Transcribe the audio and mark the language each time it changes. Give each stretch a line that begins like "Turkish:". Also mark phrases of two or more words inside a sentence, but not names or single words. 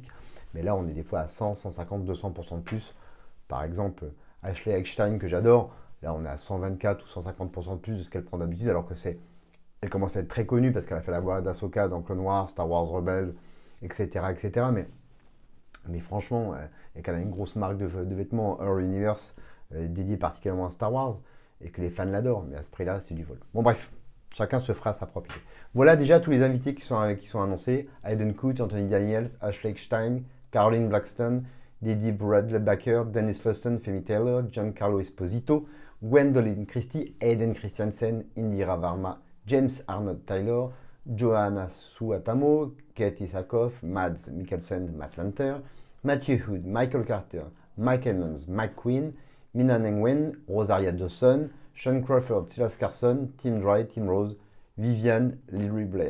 French: Mais là, on est des fois à 100, 150, 200% de plus. Par exemple, Ashley Eckstein, que j'adore, là, on est à 124 ou 150% de plus de ce qu'elle prend d'habitude, alors que elle commence à être très connue parce qu'elle a fait la voix d'Ahsoka dans Clone Wars, Star Wars Rebels, etc. Mais franchement, et qu'elle a une grosse marque de vêtements Her Universe dédiée particulièrement à Star Wars, et que les fans l'adorent, mais à ce prix-là, c'est du vol. Bon, bref. Chacun se fera sa propre idée. Voilà déjà tous les invités qui sont annoncés. Hayden Coote, Anthony Daniels, Ashley Eckstein, Caroline Blackstone, Didi Bradley Baker, Dennis Lawson, Femi Taylor, Giancarlo Esposito, Gwendolyn Christie, Hayden Christensen, Indira Varma, James Arnold Taylor, Johanna Suatamo, Katie Sackhoff, Mads Mikkelsen, Matt Lanter, Matthew Hood, Michael Carter, Mike Edmonds, Mike Quinn, Mina Nguyen, Rosaria Dawson, Sean Crawford, Silas Carson, Tim Dry, Tim Rose, Vivian, Lyrie Blair.